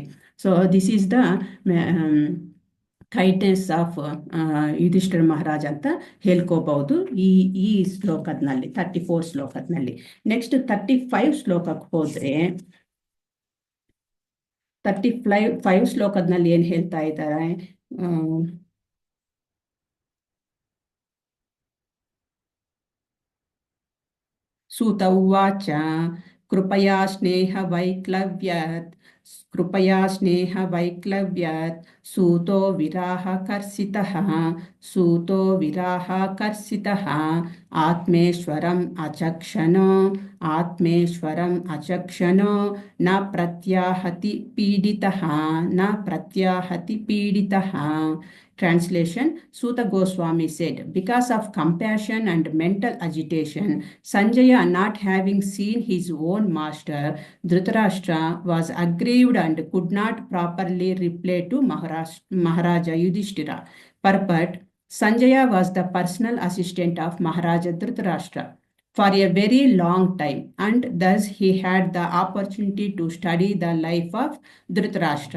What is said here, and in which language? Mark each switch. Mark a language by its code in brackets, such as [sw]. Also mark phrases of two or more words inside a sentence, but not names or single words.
[en] So this is the kindness of Yudhishthira Maharaj [kn] ಅಂತ ಹೇಳ್ಕೋಬಹುದು ಈ ಶ್ಲೋಕದಲ್ಲಿ, 34 ಶ್ಲೋಕದಲ್ಲಿ. ನೆಕ್ಸ್ಟ್ 35 ಶ್ಲೋಕಕ್ಕೆ ಹೋದ್ರೆ 35 ಶ್ಲೋಕದಲ್ಲಿ ಏನ್ ಹೇಳ್ತಾ ಇದ್ದಾರೆ, [sa] सूत उवाच कृपया स्नेहवैक्लव्यात् सूतो विराहकर्षितः आत्मेश्वरम् अचक्षनो न प्रत्याहति पीडितः. [en] Translation: Suta Goswami said, because of compassion and mental agitation, Sanjaya, not having seen his own master, Dhritarashtra, was aggrieved and could not properly reply to Maharaja Yudhishthira. Purport: Sanjaya was the personal assistant of Maharaja Dhritarashtra for a very long time, and thus he had the opportunity to study the life of Dhritarashtra.